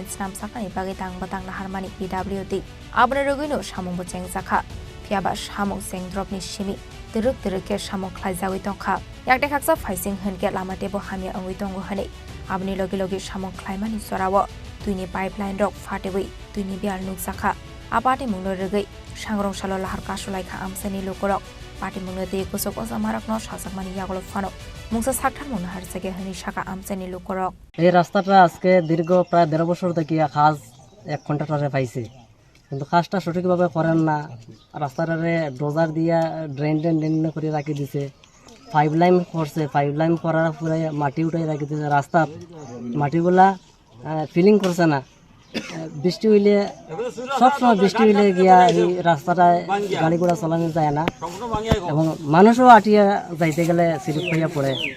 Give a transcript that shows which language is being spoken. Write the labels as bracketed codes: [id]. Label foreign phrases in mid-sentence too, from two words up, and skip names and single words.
[trp] Swnamrwjaknani Bagai Tangbatang Laharmani PWD Abone Rogino Sammungo Chengjakha Phiaba Samung Sengdropni Shimi Teruk samung khlaijawi tongkha yakte khaksa phaising henke lama tebo hamya angui tongo hane abni logi samung khlaimani sorawo tuini pipeline rok fatewi tuini bial nukjakha apate mungno regai sangrong shalo lahar kaswlaikha amchaini lukurok pati mungno de kusok osamarak no sajakmani yagolo phano mungsa sakthar mungno harsege hani shaka amchaini lukurok [bn] এই রাস্তাটা আজকে দীর্ঘ প্রায় ১.৫ বছর থেকে কাজ এক কন্ট্রাক্টরে পাইছে কিন্তু কাজটা সঠিকভাবে করেন না রাস্তাটারে ডোজার দিয়া ড্রেন করে রাখি দিছে পাইপলাইন করছে পাইপলাইন করার পরে মাটি উঠাই রাখি দিছে রাস্তা মাটিগুলা ফিলিং করছে না বৃষ্টি হইলে সবসময় বৃষ্টি হইলে গিয়া এই রাস্তাটায় গাড়ি ঘোড়া চালানো যায় না এবং মানুষও আটিয়া যাইতে গেলে স্লিপ হইয়া পড়ে